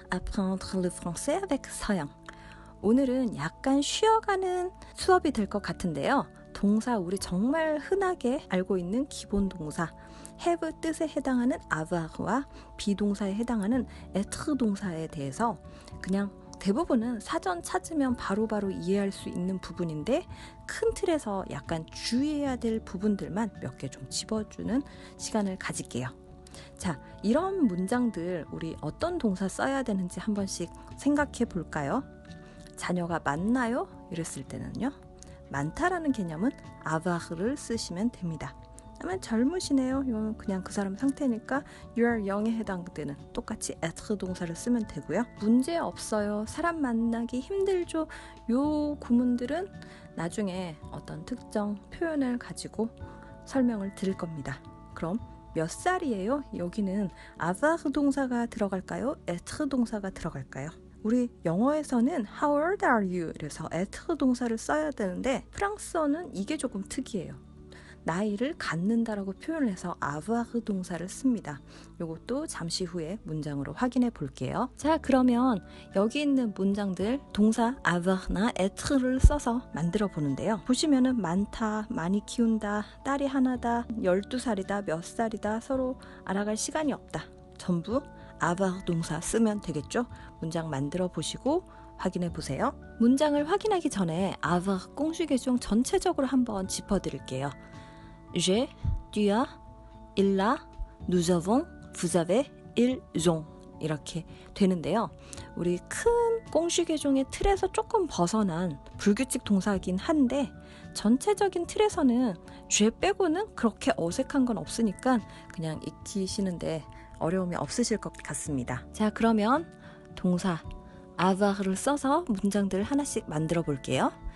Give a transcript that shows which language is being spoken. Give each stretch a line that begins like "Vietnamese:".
French: Apprendre le français avec 서영.
Korean: 오늘은 약간 쉬어가는 수업이 될 것 같은데요. 동사, 우리 정말 흔하게 알고 있는 기본 동사 have 뜻에 해당하는 avoir와 비동사에 해당하는 être 동사에 대해서 그냥 대부분은 사전 찾으면 바로바로 이해할 수 있는 부분인데 큰 틀에서 약간 주의해야 될 부분들만 몇 개 좀 집어주는 시간을 가질게요. 자, 이런 문장들 우리 어떤 동사 써야 되는지 한 번씩 생각해 볼까요? 자녀가 많나요? 이랬을 때는요, 많다라는 개념은 avair를 쓰시면 됩니다. 그러면 젊으시네요. 이건 그냥 그 사람 상태니까
English: you are young
Korean: 에 해당되는 똑같이 être 동사를 쓰면 되고요. 문제 없어요. 사람 만나기 힘들죠. 요 구문들은 나중에 어떤 특정 표현을 가지고 설명을 드릴 겁니다. 그럼 몇 살이에요? 여기는 avoir 동사가 들어갈까요? être 동사가 들어갈까요? 우리 영어에서는
English: How old are you?
Korean: 그래서 être 동사를 써야 되는데 프랑스어는 이게 조금 특이해요. 나이를 갖는다라고 표현을 해서 avoir 동사를 씁니다. 이것도 잠시 후에 문장으로 확인해 볼게요. 자, 그러면 여기 있는 문장들 동사 avoir나 être,를 써서 만들어 보는데요. 보시면은 많다, 많이 키운다, 딸이 하나다, 12살이다, 몇 살이다, 서로 알아갈 시간이 없다. 전부 avoir 동사 쓰면 되겠죠? 문장 만들어 보시고 확인해 보세요. 문장을 확인하기 전에 avoir 꽁슈개종 전체적으로 한번 짚어드릴게요.
French: J'ai, tu as, il a, nous avons, vous avez, ils ont
Korean: 이렇게 되는데요. 우리 큰 꽁슈개종의 틀에서 조금 벗어난 불규칙 동사이긴 한데 전체적인 틀에서는 j'ai 빼고는 그렇게 어색한 건 없으니까 그냥 익히시는데 어려움이 없으실 것 같습니다. 자, 그러면 동사 avoir를 써서 문장들을 하나씩 만들어 볼게요.